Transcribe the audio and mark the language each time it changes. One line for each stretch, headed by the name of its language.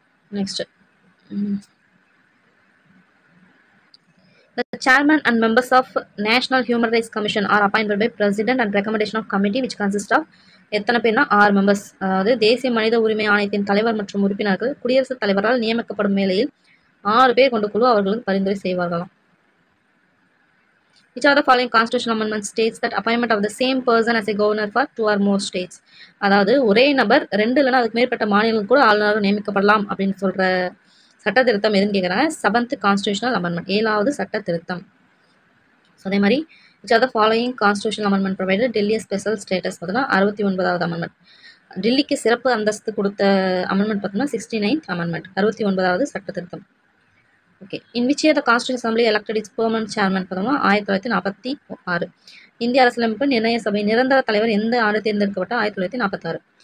English: next The chairman and members of National Human Rights Commission are appointed by President and recommendation of committee which consists of
Tamil: எத்தனை பேர்னா
English: 6 members.
Tamil: அதாவது தேசிய மனித உரிமை ஆணையத்தின் தலைவர் மற்றும் உறுப்பினர்கள் குடியரசுத் தலைவரால் நியமிக்கப்படும் வேளையில் 6 பேர் கொண்ட குழு அவர்களுக்கு பரிந்துரை செய்வார்களாம்.
English: Which are the following constitutional amendment states that appointment of the same person as a governor for 2 or more states.
Tamil: அதாவது ஒரே நபர் 2 இல்லைன்னா அதுக்கு மேற்பட்ட மாநிலங்கள் கூட ஆளுநராக நியமிக்கப்படலாம் அப்படின்னு சொல்ற சட்ட திருத்தம் எதுன்னு கேட்குறாங்க. 7th கான்ஸ்டியூஷனல் அமெண்ட்மெண்ட் 7வது சட்ட திருத்தம். அதே மாதிரி
English: which are the following constitutional amendment provided Delhi special status
Tamil: பார்த்தோம்னா 69வது அமெண்ட்மெண்ட். டெல்லிக்கு சிறப்பு அந்தஸ்து கொடுத்த அமெண்ட்மெண்ட் பார்த்தோம்னா 69th அமெண்ட்மெண்ட் 69வது சட்ட திருத்தம். Okay.
English: In which year the constitution assembly elected its permanent chairman பார்த்தோம்னா 1946.
Tamil: இந்திய அரசியலமைப்பு நிர்ணய சபை நிரந்தர தலைவர் எந்த ஆண்டு தேர்ந்தெடுக்கப்பட்ட 1946.